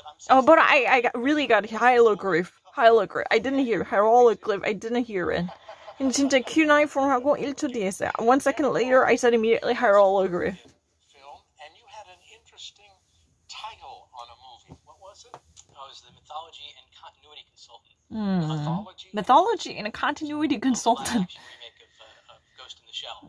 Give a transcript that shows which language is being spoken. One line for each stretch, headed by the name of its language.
English: Oh, but I really got hieroglyph. I didn't hear hieroglyph. I didn't hear it.
Korean: And 진짜 cuneiform하고 1초 뒤에 했어요.
English: 1 second later, I said immediately hieroglyph. Film, and you had an interesting title on a movie. What was it? I was the mythology and continuity consultant. Mythology and a continuity consultant. Live-action remake of Ghost in the Shell.